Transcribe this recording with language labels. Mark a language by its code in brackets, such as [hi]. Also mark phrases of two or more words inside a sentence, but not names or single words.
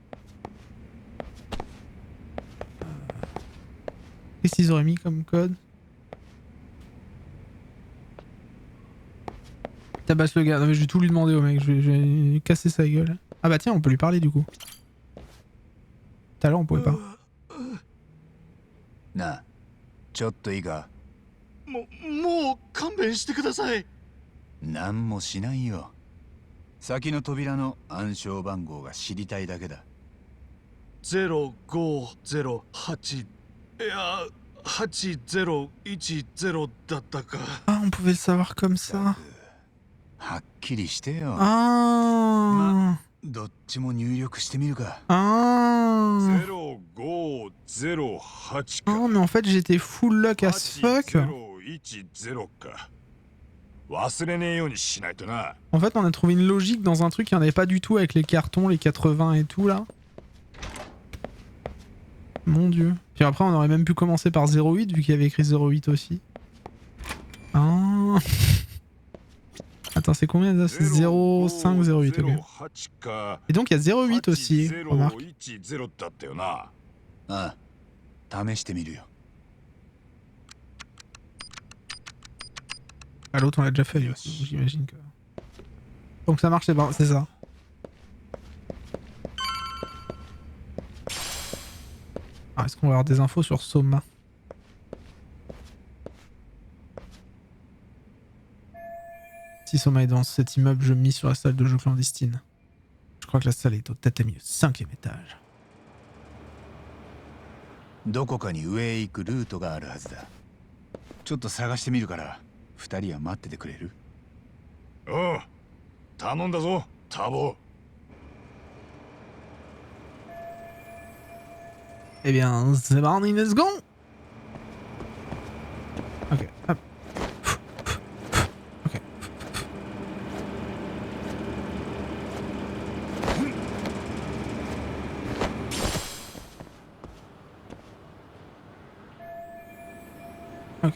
[fr] Qu'est-ce qu'ils auraient mis comme code? Tabasse le gars. Non mais je vais tout lui demander au mec. Je vais casser sa gueule. Ah bah tiens, on peut lui parler du coup. Tout à l'heure on pouvait pas. [ja] なあ、ちょっといいか。もう勘弁してください。なんもしないよ。先の扉の暗証番号が知りたいだけだ。 0508、いや8010だったか。 [fr] Ah, on pouvait le savoir comme ça. [ja] はっきりしてよ。 Ah. どっちも入力してみるか。 Ah. 0508 [fr] Oh, mais en fait j'étais [en] full luck as fuck. [ja] 8010 か。忘れねえようにしないとな。 [fr] En fait, on a trouvé une logique dans un truc qu'il n'y en avait pas du tout avec les cartons, les 80 et tout là. Mon dieu. Puis après, on aurait même pu commencer par 08 vu qu'il y avait écrit 08 aussi. Ah. Attends, c'est combien ça? C'est 05, 08, ok. Et donc il y a 08 aussi, remarque. [ja] ああ、試してみるよ。 [fr] Ah, l'autre on l'a déjà fait, du coup, j'imagine que... Donc ça marche, c'est ça. Ah, est-ce qu'on va avoir des infos sur Soma? Si Soma est dans cet immeuble, je mise sur la salle de jeu clandestine. Je crois que la salle est au tatami au 5e étage. [ja] どこかに上へ行くルートがあるはずだ。ちょっと探してみるから2人は待っててくれる？おう、頼んだぞタボ。 [fr] Eh bien, c'est parti, [en] let's go. [fr] Ok, hop. Ok. Ok.